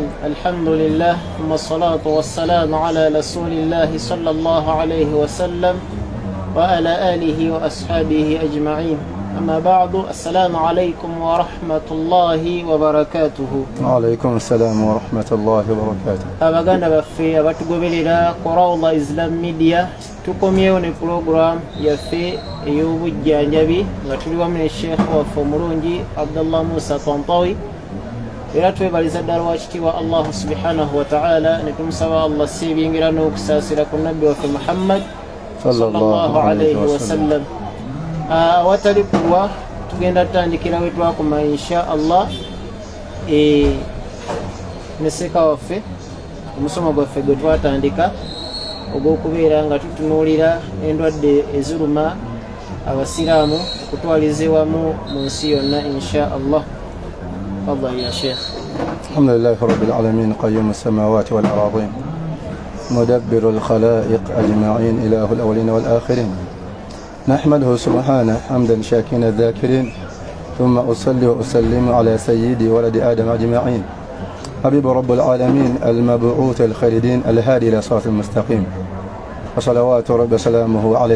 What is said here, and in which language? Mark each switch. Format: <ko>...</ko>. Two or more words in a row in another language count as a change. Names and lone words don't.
<ar>الحمد لله ثم الصلاة والسلام على رسول الله صلى الله عليه وسلم وعلى آله وأصحابه أجمعين. أما بعد، السلام عليكم ورحمة الله وبركاته. وعليكم السلام ورحمة الله وبركاته.</ar> <lg>abaganda baffe abatugoberera ku Rawda Islam Media, tukomyewo ne program yaffe ey'obujjanjabi nga tuli wamu ne Sheikh waffe omulungi Abdullah Musa Tantawi, era twebaliza ddala wakitiibwa</lg> <ar>الله سبحانه وتعالى</ar> <lg>ne tumusaba Allah siibingira n'okusaasira ku nabbi waffe Muhammad</lg> <ar>صلى الله عليه وسلم.</ar> <lg>Awatali kulwa tugenda tutandikira we twakoma</lg> <ar>إن شاء الله</ar> <lg>ne Seka waffe omusomo gwaffe gwe twatandika ogw'okubeera nga tutunuulira endwadde eziruma abasiraamu okutwaliza wamu mu nsi yonna</lg> <ar>إن شاء الله. تفضل يا شيخ. الحمد لله رب العالمين قيوم السماوات والأرض مدبر الخلائق أجمعين إله الأولين والآخرين. نحمده سبحانه حمدا شاكرين الذاكرين، ثم أصلي وأسلم على سيدي ولد آدم أجمعين، حبيب رب العالمين المبعوث الخالدين الهادي إلى صراط المستقيم، وصلوات رب سلامه عليه.</ar>